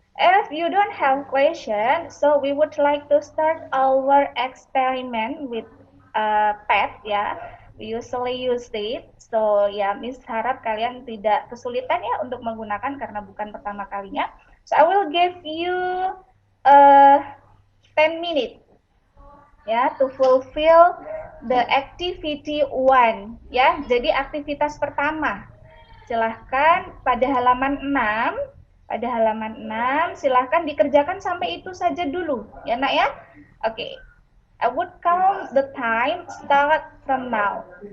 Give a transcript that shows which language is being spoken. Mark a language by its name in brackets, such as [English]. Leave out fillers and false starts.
[English] If you don't have question, so we would like to start our experiment with pet ya. We usually use it. [Indonesian] So ya, Miss harap kalian tidak kesulitan ya untuk menggunakan karena bukan pertama kalinya. [English] So I will give you 10 minutes ya to fulfill the activity 1 ya. [Indonesian] Jadi aktivitas pertama. Silahkan pada halaman 6. Pada halaman 6 silahkan dikerjakan sampai itu saja dulu ya nak ya. Oke. [English] I would count the time start from now.